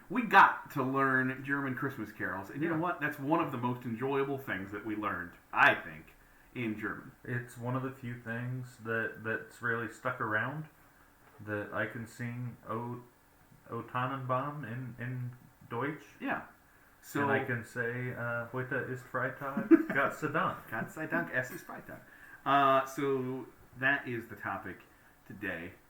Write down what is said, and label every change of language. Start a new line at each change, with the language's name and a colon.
English: We got to learn German Christmas carols, and you know what? That's one of the most enjoyable things that we learned, I think, in German. It's one of the few things that's really stuck around that I can sing O Tannenbaum in Deutsch. Yeah. So, and I can say,
German: heute ist Freitag, Gott sei Dank. Gott sei Dank, es ist Freitag.
English: So that is the topic today.